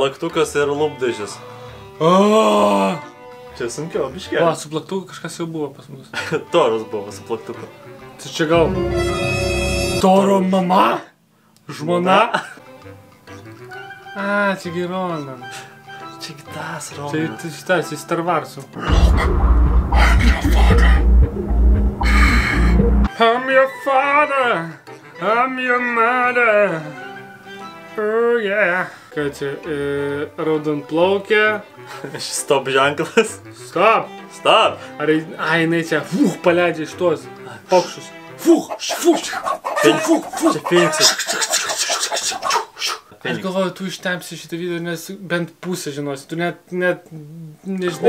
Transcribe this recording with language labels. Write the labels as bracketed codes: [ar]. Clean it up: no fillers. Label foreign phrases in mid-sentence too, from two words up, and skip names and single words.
[lt] Plaktukas ir lūpdažis. Čia sunkiau, biškė. Va, su plaktuku kažkas jau buvo pas mus. Toras buvo su plaktuku. Tai čia gal... Toro mama? Žmona? Čia gi Ronan. Čia kitas Ronan. Čia šitas, į Star Warsų. [en] I'm your father. I'm your mother. Oh yeah. [lt] Ką čia, raudonplaukė. Stop ženklas. Stop. Stop. Ar jinai čia, paleidžia iš tuos pokštus. Čia Feniksas. Aš galvoju, tu ištempsi šitą video, nes bent pusę žinosi, tu net nežinai.